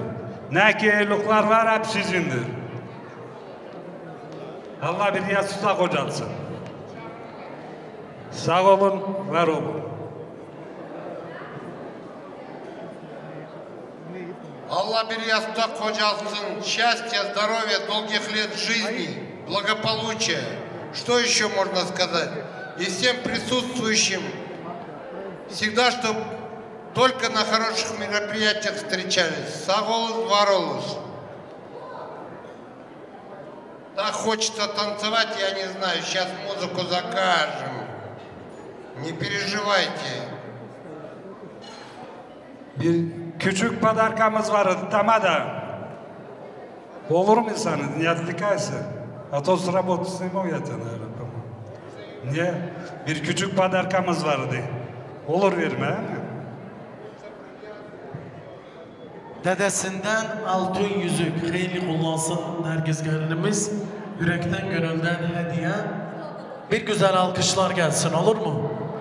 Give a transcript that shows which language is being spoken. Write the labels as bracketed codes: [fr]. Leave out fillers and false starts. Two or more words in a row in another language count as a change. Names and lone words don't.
[tr] Ne ki evlilikler var, hep sizindir. Allah bir yastıkta kocatsın. Sağ olun, var olun. Allah bir yastıkta kocatsın. [ru] Счастья, здоровья, долгих лет жизни, благополучия. Что еще можно сказать? И всем присутствующим всегда, чтобы только на хороших мероприятиях встречались. [tr] Sağ olun, var olun. [ru] Так хочется танцевать, я не знаю, сейчас музыку закажем. Не переживайте. [tr] Bir küçük padarkamız var, tamada. Olur mu sana? [ru] Не отвлекайся. А то с работы сниму я тебя, наверное. [tr] Niye? Bir küçük padarkamız vardı. Olur verme, he mi? Dedesinden altın yüzük hayırlı kullansın Nergis gelinimiz. Yürekten gönülden hediye. Bir güzel alkışlar gelsin, olur mu?